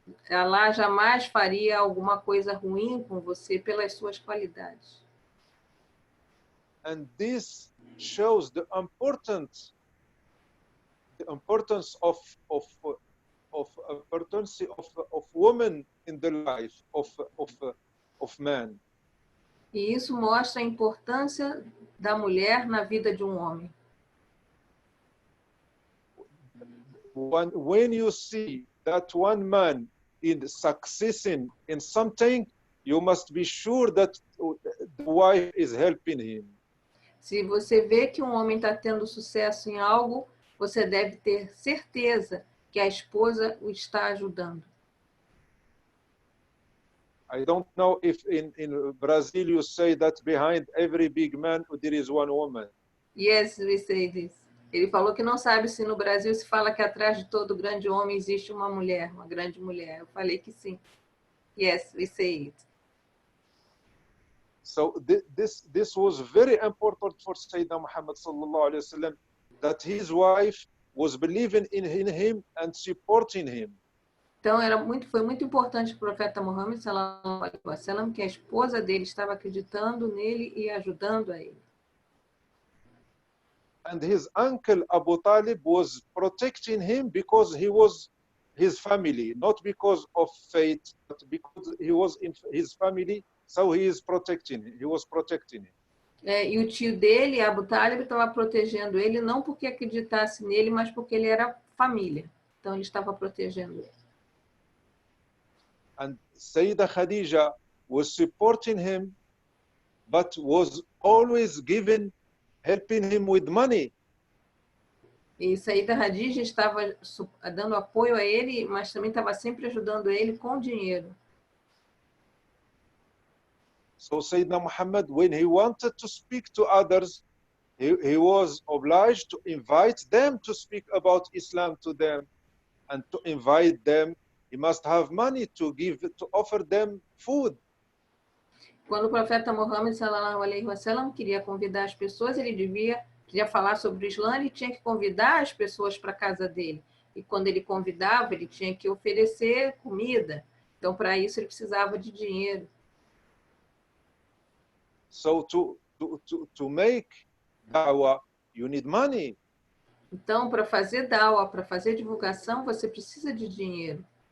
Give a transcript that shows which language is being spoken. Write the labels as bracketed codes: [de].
[pt] Allah jamais faria alguma coisa ruim com você pelas suas qualidades. [en] And this shows the importance of women in the life of man. [pt] E isso mostra a importância da mulher na vida de um homem. [en] When you see that one man is succeeding in something, you must be sure that the wife is helping him. [pt] Se você vê que um homem está tendo sucesso em algo, você deve ter certeza que a esposa o está ajudando. [en] I don't know if in Brazil you say that behind every big man there is one woman. Yes, we say this. [pt] Ele falou que não sabe se no Brasil se fala que atrás de todo grande homem existe uma mulher, uma grande mulher. Eu falei que sim. [en] Yes, we say it. So this was very important for Sayyidina Muhammad sallallahu alaihi wasallam, that his wife was believing in him and supporting him. [pt] Então foi muito importante para o profeta Muhammad sallallahu alaihi wasallam que a esposa dele estava acreditando nele e ajudando a ele. [en] And his uncle Abu Talib was protecting him because he was his family, not because of fate, but because he was in his family, so he is protecting him. He was protecting him. [pt] E o tio dele, Abu Talib, estava protegendo ele não porque acreditasse nele, mas porque ele era família. Então ele estava protegendo ele. [en] And Sayyidah Khadija was supporting him, but was always helping him with money. [pt] E Saída Khadija estava dando apoio a ele, mas também estava sempre ajudando ele com dinheiro. [en] So Sayyidina Muhammad, when he wanted to speak to others, he was obliged to invite them to speak about Islam to them, and to invite them, he must have money to offer them food. [pt] Quando o profeta Muhammad sallallahu alaihi wasallam queria convidar as pessoas, queria falar sobre o Islã, ele tinha que convidar as pessoas para a casa dele. E quando ele convidava, ele tinha que oferecer comida. Então, para isso, ele precisava de dinheiro. [en] So to make da'wah, you need money. [pt] Então, para fazer da'wah, para fazer divulgação, você precisa de dinheiro.